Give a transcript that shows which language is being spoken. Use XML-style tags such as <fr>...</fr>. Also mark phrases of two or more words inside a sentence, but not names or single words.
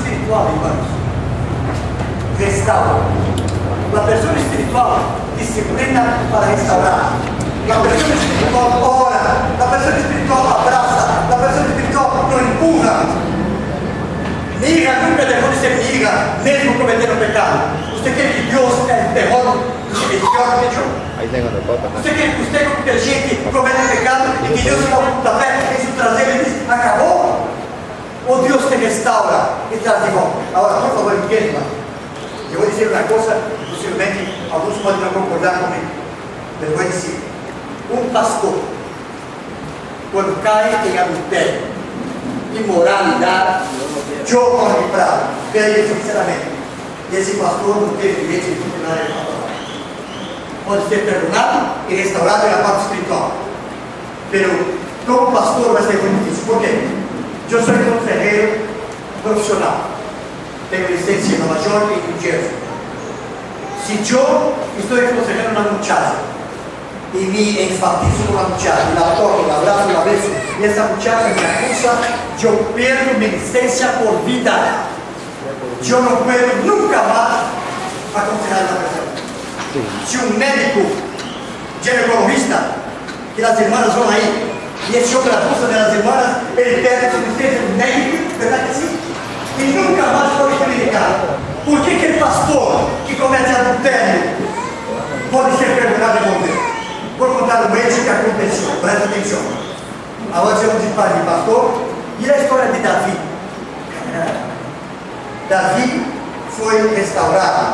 <es>espiritual, hermanos, restaura. La persona espiritual disciplina para restaurar. La persona espiritual ora. La persona espiritual abraza. La persona espiritual no empuja. Mi hija nunca dejó de ser mi hija,</es> <pt>mesmo cometendo pecado.</pt> <es>Usted cree que Dios es peor que yo? Ahí tengo la foto. Usted cree que gente comete pecado y que Dios se da un pontapé en su trasero y dice, acabó? O Dios te restaura y</es> <pt>traz de volta?</pt> <es>Ahora, por favor, entienda.</es> <pt>Eu vou dizer uma coisa, possivelmente alguns podem não concordar comigo. Eu vou dizer: um pastor, quando cai em adultério, imoralidade, eu corro para ver sinceramente. Esse pastor não teve direito de continuar a palavra. Pode ser perdonado e restaurado na parte espiritual. Mas, como pastor, vai ser muito difícil. Por quê? Eu sou consejero profissional.</pt> <es>Tengo licencia en Nueva York y New Jersey. Si yo estoy aconsejando a una muchacha y me enfatizo con la muchacha, y la toco, la abrazo, la beso, y esa muchacha me acusa, yo pierdo mi licencia por vida. Yo no puedo nunca más aconsejar a una persona. Si un médico ginecologista, que las hermanas van ahí, y ese hombre acusa de las hermanas, él pierde su licencia médico, ¿verdad que sí?</es> <pt>E nunca mais pode predicar. Por que aquele pastor que comete adultério pode ser perdonado e morrer? Vou contar um hecho que aconteceu, presta atenção. Agora vamos de pai de pastor. E a história de Davi? Davi foi restaurado.</pt>